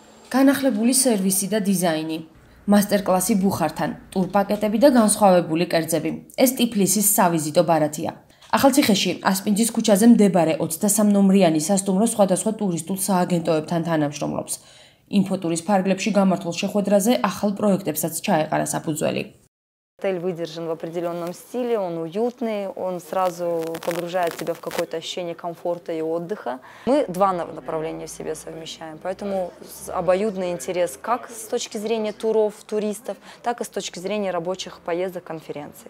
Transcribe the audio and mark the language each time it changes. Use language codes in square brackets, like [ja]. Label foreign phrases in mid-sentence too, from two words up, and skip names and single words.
[ka] განახლებული სერვისი და დიზაინი, მასტერკლასი ბუხართან, ტურპაკეტები და განსხვავებული კერძები. ეს ტიფლისის სავიზიტო ბარათია. ახალციხეში ასპინძის ქუჩაზე მდებარე 23 ნომრიანი სასტუმრო სხვადასხვა ტურისტულ სააგენტოებთან თანამშრომლობს. ინფოტურის ფარგლებში გამართულ შეხვედრაზე ახალ პროექტებსაც ჩაეყარა საფუძველი. [ru] Отель выдержан в определенном стиле, он уютный, он сразу погружает тебя в какое-то ощущение комфорта и отдыха. Мы два направления в себе совмещаем, поэтому обоюдный интерес как с точки зрения туров, туристов, так и с точки зрения рабочих поездок, конференций.